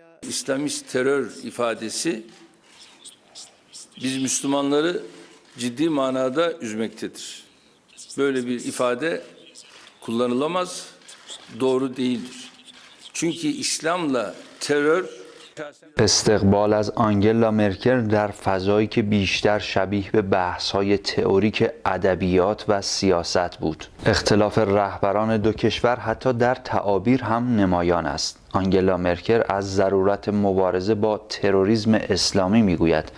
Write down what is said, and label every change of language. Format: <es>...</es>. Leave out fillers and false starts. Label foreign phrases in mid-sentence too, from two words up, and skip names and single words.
<tr>İslamist terör ifadesi biz Müslümanları ciddi manada üzmektedir. Böyle bir ifade kullanılamaz, doğru değildir. Çünkü İslam'la terör</tr> <fa>استقبال از آنگلا مرکل در فضایی که بیشتر شبیه به بحث‌های تئوریک ادبیات و سیاست بود. اختلاف رهبران دو کشور حتی در تعابیر هم نمایان است. آنگلا مرکل از ضرورت مبارزه با تروریسم اسلامی میگوید.</fa>